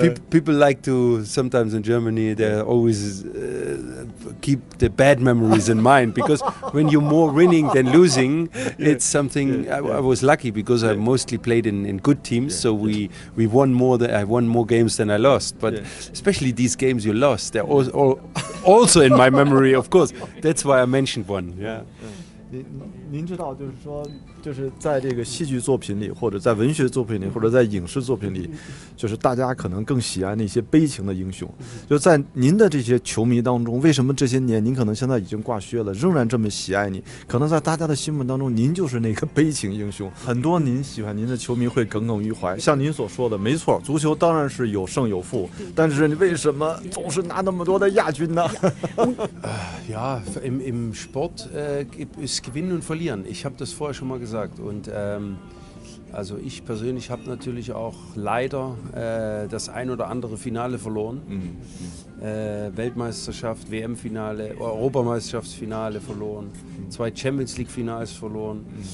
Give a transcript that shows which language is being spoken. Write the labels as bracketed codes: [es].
[en] People like to, sometimes in Germany, they always keep the bad memories in mind, because when you're more winning than losing, it's something. I was lucky because I mostly played in good teams, so we won more. I won more games than I lost. But especially these games you lost, they're also in my memory, of course. That's why I mentioned one. [zh] 您知道，就是说，就是在这个戏剧作品里，或者在文学作品里，或者在影视作品里，就是大家可能更喜爱那些悲情的英雄。就在您的这些球迷当中，为什么这些年您可能现在已经挂靴了，仍然这么喜爱你？可能在大家的心目当中，您就是那个悲情英雄。很多您喜欢您的球迷会耿耿于怀。像您所说的，没错，足球当然是有胜有负，但是你为什么总是拿那么多的亚军呢？ [de] Im Sport ist Gewinnen und Verlieren. Ich habe das vorher schon mal gesagt. Und also ich persönlich habe natürlich auch leider das ein oder andere Finale verloren. Weltmeisterschaft, WM-Finale, Europameisterschaftsfinale verloren, 2 Champions League-Finals verloren.